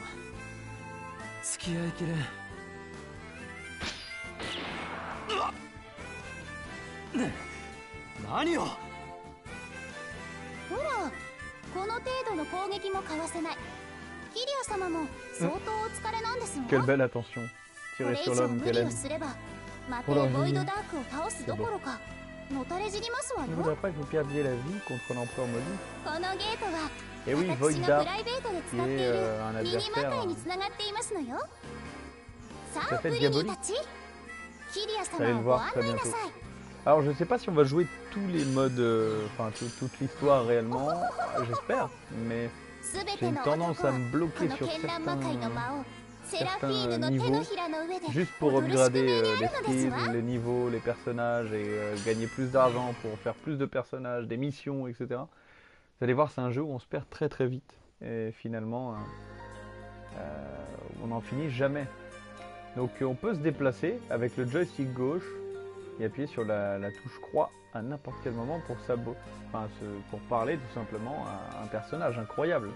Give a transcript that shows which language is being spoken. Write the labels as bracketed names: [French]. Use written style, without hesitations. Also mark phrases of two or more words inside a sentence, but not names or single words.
[Japanese] 付き合いきれん。うわっ、ね、何を。ほら、この程度の攻撃もかわせない。キリア様も相当お疲れなんですわ。 [French] Quelle belle attention. [Japanese] これ以上無理をすればまたボイドダークを倒すどころかのたれ死にますわよ。 [French] Ne voudrais pas que vous perdiez la vie contre l'empereur maudit. [Japanese] このゲートは [French] Et oui, [Japanese] 私 [French] Void [Japanese] が [French] Dark, [Japanese] プライベートで [French] qui [Japanese] 使ってい [French] est [Japanese] る [French] un [Japanese] ミニマ [French] adversaire [Japanese] タイにつながっていますのよ。さあ、プ [French] fait [Japanese] リン [French] diabolique. [Japanese] たち、キリア [French] Vous allez [Japanese] 様 [French] le [Japanese] をご [French] voir [Japanese] 案 [French] très [Japanese] 内な [French] bientôt. [Japanese] さい。 [French] Alors je sais pas si on va jouer tous les modes, enfin toute l'histoire réellement, j'espère, mais [Japanese] すべ [French] j'ai [Japanese] て [French] une [Japanese] の [French] tendance [Japanese] 男 [French] à [Japanese] は [French] me [Japanese] こ [French] bloquer [Japanese] の [French] sur [Japanese] 絢爛魔界の [French] certains, [Japanese] 魔王セラフィーヌ [French] certains [Japanese] の手の [French] niveaux, [Japanese] ひらの上で [French] juste pour [Japanese] 踊る宿 [French] upgrader [Japanese] 命にあ [French] les [Japanese] るのです [French] skills, [Japanese] わ。 [French] les niveaux, les personnages et gagner plus d'argent pour faire plus de personnages, des missions, etc. Vous allez voir, c'est un jeu où on se perd très très vite et finalement on n'en finit jamais. Donc on peut se déplacer avec le joystick gauche et appuyer sur la touche croix à n'importe quel moment pour pour parler tout simplement à un personnage incroyable.